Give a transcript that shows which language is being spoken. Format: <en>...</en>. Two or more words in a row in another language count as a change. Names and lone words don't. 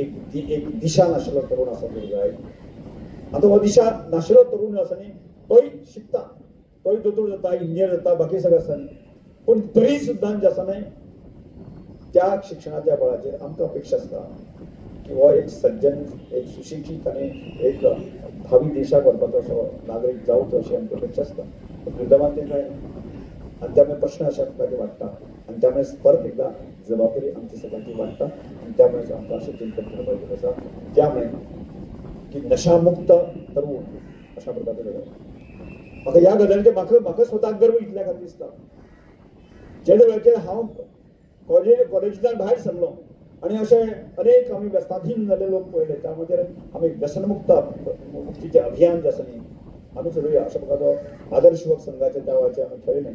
<kok>दिशा नाशिल्लो तरुण आसा जर जाय आता हो दिशा नाशिलो तरुण आसानी तोय शिकता, तोय दोतोर जाता, इंजिनियर जाता, बाकी सगळं आसा, पण तरी सुद्दां जे आसा न्हय त्या शिक्षणाच्या बळाचेर आमकां अपेक्षा आसता की हो एक सज्जन, एक सुशिक्षीत आनी एक भावी देशाक व्हरपाचो असो नागरीक जावचो अशी आमची अपेक्षा आसता. पण दुर्दैवान ते जायना आणि त्यामुळे प्रश्न अशा प्रकारे वाटता आणि त्यामुळे परत एकदा जबाबदारी आमची सगळ्यांची वाटता आणि त्यामुळे आमकां अशें चिंतन करपाचें आसा. त्यामुळे की नशामुक्त तरुण अशा प्रकारचे गजाल म्हाका ह्या गजालीचेर म्हाका स्वताक गर्व इतल्या खातीर दिसता. जे वेळाचेर हांव कॉलेजींतल्यान भायर सरलो आणि अशे अनेक आमी व्यसनाधीन जाल्ले लोक पळयले, त्यामध्ये आमी व्यसनमुक्त मुक्तीचे अभियान जे आसा न्ही आमी चलुया अशा प्रकारचो आदर्श युवक संघाच्या देवाचे आमी ठरयले.</kok>